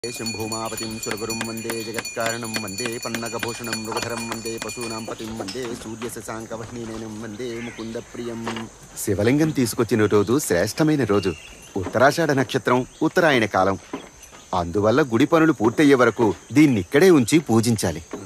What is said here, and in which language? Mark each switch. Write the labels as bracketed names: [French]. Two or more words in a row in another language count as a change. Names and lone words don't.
[Sanskrit] शंभूमापतिं सुरगुरुं वंदे जगत्कारणं वंदे पन्नगभूषणं मृगधरं वंदे पशूनां पतिं वंदे सूर्यशशांकवह्निनयनं वंदे ముకుందప్రియం. [Telugu] శివలింగం తీసుకొచ్చిన రోజు శ్రేష్టమైన రోజు. ఉత్తరాషాఢ నక్షత్రం, ఉత్తరాయణ కాలం. అందువల్ల గుడి పనులు పూర్తయ్యే వరకు దీన్నిక్కడే ఉంచి పూజించాలి.